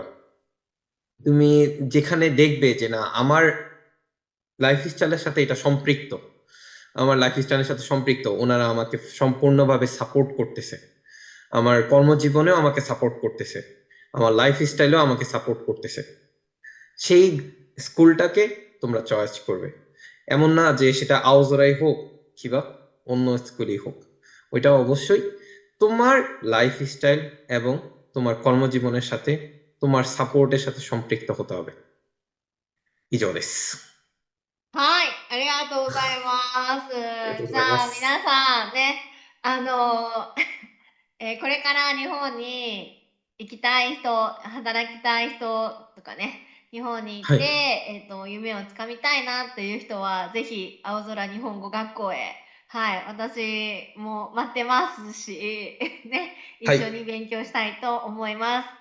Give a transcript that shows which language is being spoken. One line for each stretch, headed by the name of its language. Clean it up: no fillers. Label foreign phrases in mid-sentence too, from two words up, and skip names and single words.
Bangla: তুমি যেখানে দেখবে যে না আমার লাইফস্টাইলের সাথে এটা সম্পৃক্ত, ওনারা আমাকে সম্পূর্ণভাবে সাপোর্ট করতেছে, আমার কর্মজীবনেও আমাকে সাপোর্ট করতেছে, আমার লাইফস্টাইলেও আমাকে সাপোর্ট করতেছে, সেই স্কুলটাকে তোমরা চয়েস করবে। এমন না যে সেটা আওজোরাই হোক কিংবা অন্য স্কুলই হোক, ওইটা অবশ্যই তোমার লাইফস্টাইল এবং তোমার কর্মজীবনের সাথে, তোমার সাপোর্টের সাথে সম্পৃক্ত হতে হবে।
Japanese: 以上です。はい、ありがとうございます。じゃあ皆さんね、これから日本に行きたい人、働きたい人とかね、日本に行って、夢をつかみたいなっていう人は、ぜひ、青空日本語学校へ、はい、私も待ってますし、ね、一緒に勉強したいと思います。